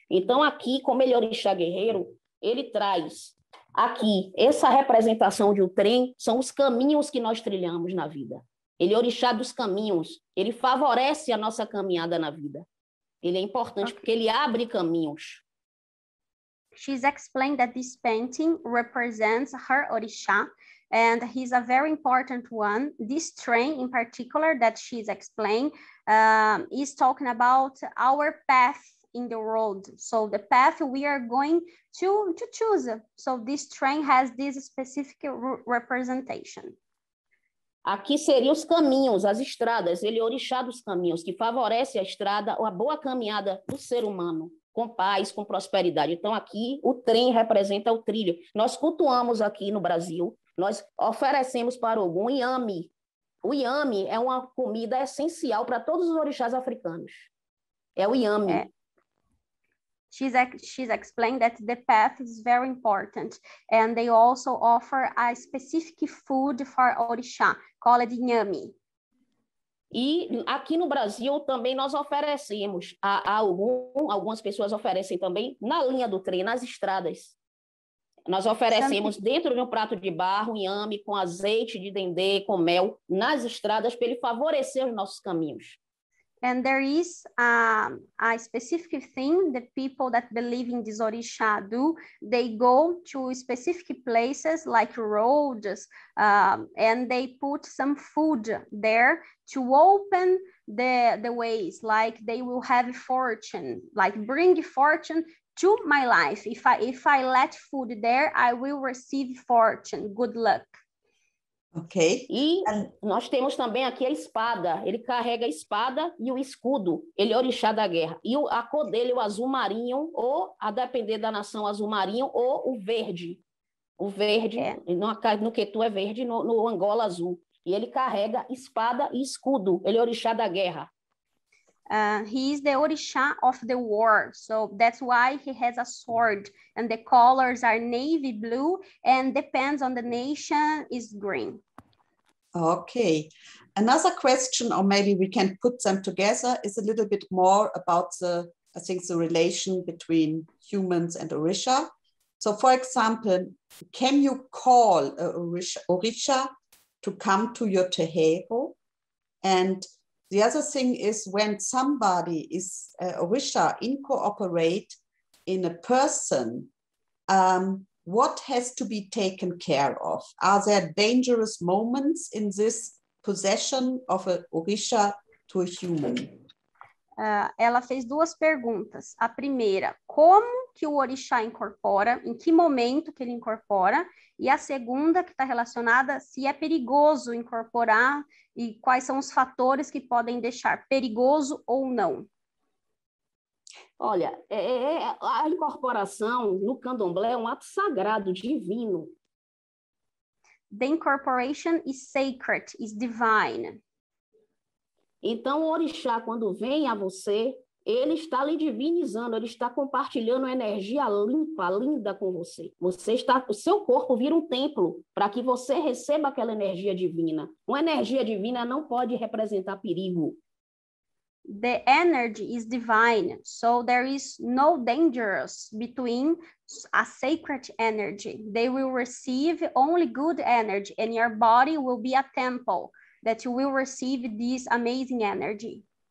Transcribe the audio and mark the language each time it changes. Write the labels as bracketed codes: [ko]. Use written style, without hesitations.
[pt] Então, aqui, como ele é orixá guerreiro, ele traz aqui, essa representação de um trem são os caminhos que nós trilhamos na vida. Ele é orixá dos caminhos, ele favorece a nossa caminhada na vida. Ele é importante porque ele abre caminhos. [en] She's explained that this painting represents her Orisha, and he's a very important one. This train in particular that she's explained is talking about our path in the road. So the path we are going to choose. So this train has this specific representation. [pt] Aqui seriam os caminhos, as estradas. Ele é orixá dos caminhos, que favorece a estrada, a boa caminhada do ser humano, com paz, com prosperidade. Então, aqui, o trem representa o trilho. Nós cultuamos aqui no Brasil, nós oferecemos para Ogum inhame. O inhame é uma comida essencial para todos os orixás africanos. É o inhame. [en] She's explained that the path is very important, and they also offer a specific food for orixá, called inhame. [pt] E aqui no Brasil também nós oferecemos, algumas pessoas oferecem também na linha do trem, nas estradas. Nós oferecemos dentro de um prato de barro, inhame com azeite de dendê, com mel, nas estradas para ele favorecer os nossos caminhos. [en] And there is a specific thing that people that believe in this Orisha do. They go to specific places like roads, and they put some food there to open the ways, like they will have fortune, like bring fortune to my life. If I let food there, I will receive fortune, good luck. Ok. [pt] E nós temos também aqui a espada. Ele carrega a espada e o escudo. Ele é orixá da guerra. E a cor dele é o azul marinho, ou, a depender da nação, azul marinho, ou o verde. O verde, no Quetu é verde, no Angola azul. E ele carrega espada e escudo. Ele é orixá da guerra. [en] He is the Orisha of the war, so that's why he has a sword, and the colors are navy blue, and depends on the nation is green. Okay, another question, or maybe we can put them together, is a little bit more about the relation between humans and Orisha. So for example, can you call a Orisha to come to your terreiro? And the other thing is when somebody is Orisha incorporate in a person, what has to be taken care of? Are there dangerous moments in this possession of a Orisha to a human? [pt] Ela fez duas perguntas. A primeira, como que o orixá incorpora, em que momento que ele incorpora, e a segunda, que está relacionada, se é perigoso incorporar e quais são os fatores que podem deixar perigoso ou não. Olha, a incorporação no candomblé é um ato sagrado, divino. [en] The incorporation is sacred, is divine. [pt] Então, o orixá, quando vem a você, ele está lhe divinizando, ele está compartilhando energia limpa, linda com você. O seu corpo vira um templo para que você receba aquela energia divina. Uma energia divina não pode representar perigo. [en] The energy is divine, so there is no dangers between a sacred energy. They will receive only good energy, and your body will be a temple that you will receive this amazing energy.